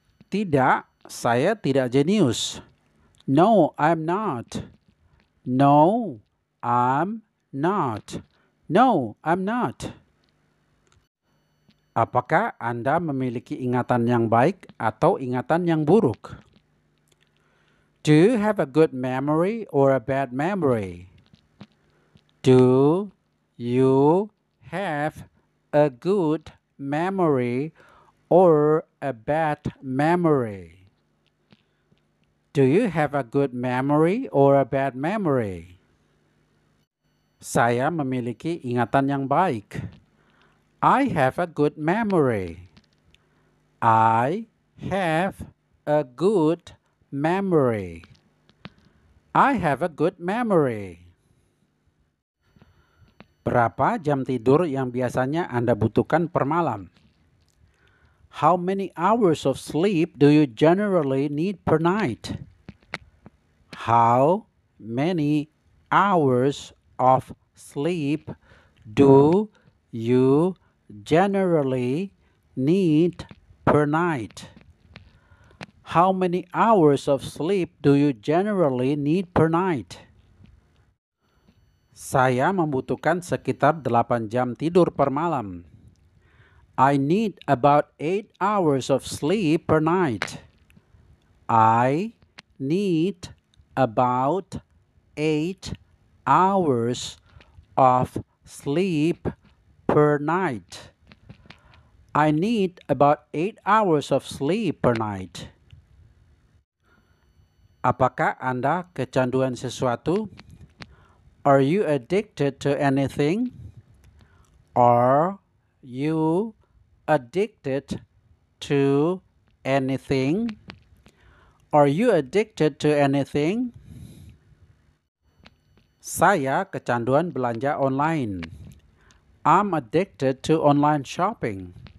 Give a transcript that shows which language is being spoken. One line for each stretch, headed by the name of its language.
Indonesian: Tidak, saya tidak jenius.
English: No, I'm not. No, I'm not. No, I'm not.
Indonesian: Apakah Anda memiliki ingatan yang baik atau ingatan yang buruk?
English: Do you have a good memory or a bad memory? Do you have a good memory or a bad memory? Do you have a good memory or a bad memory?
Indonesian: Saya memiliki ingatan yang baik.
English: I have a good memory. I have a good memory. I have a good memory.
Indonesian: Berapa jam tidur yang biasanya Anda butuhkan per malam?
English: How many hours of sleep do you generally need per night? How many hours of sleep do you generally need per night? How many hours of sleep do you generally need per night?
Indonesian: Saya membutuhkan sekitar 8 jam tidur per malam.
English: I need about 8 hours of sleep per night. I need about 8 hours of sleep per night. I need about 8 hours of sleep per night.
Indonesian: Apakah Anda kecanduan sesuatu?
English: Are you addicted to anything? Are you addicted to anything? Are you addicted to anything?
Indonesian: Saya kecanduan belanja online.
English: I'm addicted to online shopping.